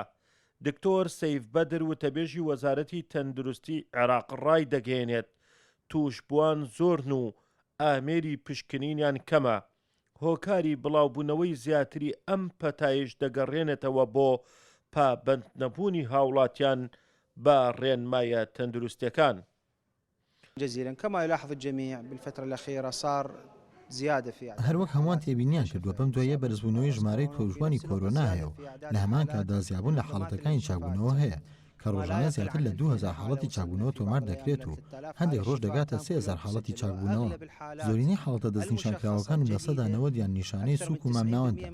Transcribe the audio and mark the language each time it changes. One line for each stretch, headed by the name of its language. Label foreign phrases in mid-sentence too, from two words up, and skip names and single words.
Central Kurdish: دکتۆر سەیف بەدر وتەبێژی وەزارەتی تەندروستی عێراق ڕای دەگەێنێت توشبووان زۆرن و ئامێری پشکنینیان کەمە. هۆکاری بڵاوبوونەوەی زیاتری ئەم پەتایش دەگەڕێنێتەوە بۆ پابەندنەبوونی هاوڵاتیان بە ڕێنمایە تەندروستیەکان.
Arabic: جزيلا كما يلاحظ الجميع بالفترة الأخيرة صار زيادة في
Central Kurdish: هەروەک هەمووان تێبینیان کردووە بەم دوایە بەرزبوونەوەی ژمارەی توشبوانی کۆرۆنا هەیە و لە هەمان کاتدا زیابوون لە حاڵەتەکانی چاکبوونەوە هەیە کە ڕۆژانە زیاتر لە 2000 حاڵەتی چاکبوونەوە تۆمار دەکرێت و هەندێک ڕۆژ دەگاتە 3000 حاڵەتی چاکبوونەوە. زۆرینەی حاڵەتە دەستنیشانکراوەکان لە سەدا 90 نیشانەی سووک و مامناوەندە.